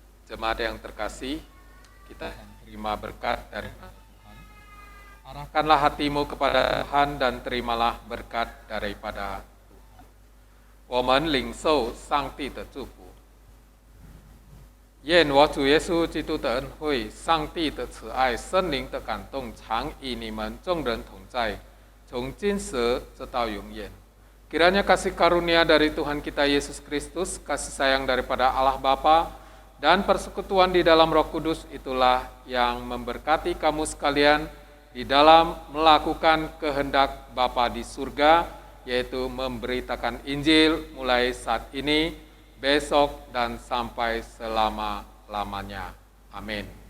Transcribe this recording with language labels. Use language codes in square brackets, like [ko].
[id] Jemaat yang terkasih, kita terima berkat dari Tuhan. Arahkanlah hatimu kepada Tuhan dan terimalah berkat daripada Tuhan. [zh] 我们领受上帝的祝福。愿我主耶稣基督的恩惠、上帝的慈爱、圣灵的感动，常与你们众人同在，从今时直到永远。 [id] Kiranya kasih karunia dari Tuhan kita Yesus Kristus, kasih sayang daripada Allah Bapa, dan persekutuan di dalam Roh Kudus itulah yang memberkati kamu sekalian di dalam melakukan kehendak Bapa di surga, yaitu memberitakan Injil mulai saat ini, besok, dan sampai selama-lamanya. Amin.